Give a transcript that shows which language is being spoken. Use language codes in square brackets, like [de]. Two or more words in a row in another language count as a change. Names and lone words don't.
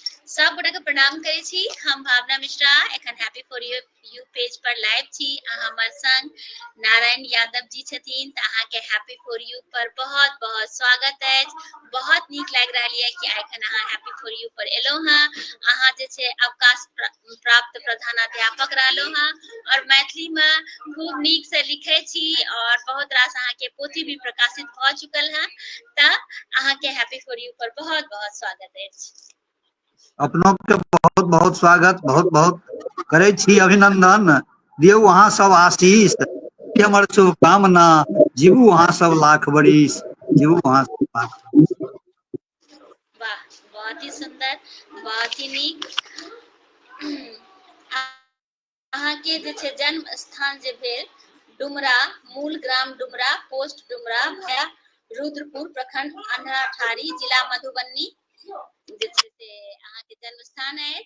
[mai] सब गोटा के प्रणाम करे छी। हम भावना मिश्रा एखन हैप्पी फॉर यू पेज पर लाइव छी। हमर संग नारायण यादव जी छथिन त अहाँ के हैप्पी फॉर यू पर बहुत बहुत स्वागत है। बहुत नीक लाग रहल है कि एखन अहाँ हैप्पी फॉर यू पर एलो हां। अहाँ जे छे अवकाश प्राप्त प्रधानाध्यापक रहलो हां और मैथिली में खूब नीक से लिखे छी और बहुत रास अहाँ के पोथी भी प्रकाशित भ चुकल है। त अहाँ के हैप्पी फॉर यू पर बहुत बहुत स्वागत है। अपनों के बहुत बहुत स्वागत, बहुत बहुत करे छी, अभिनंदन दियौ अहाँ सब आशीष, हमर शुभकामना, जीवू अहाँ सब लाख बरिस, जीवू अहाँ सब लाख बरिस। वाह, बहुत ही सुंदर, बहुत ही नीक। अहाँ के जे छे जन्म स्थान जे भेल डुमरा, मूल ग्राम डुमरा, पोस्ट डुमरा, भया रुद्रपुर प्रखंड अन्हाठारी, जिला मधुबनी जे छे से अहाँ के जन्म स्थान है।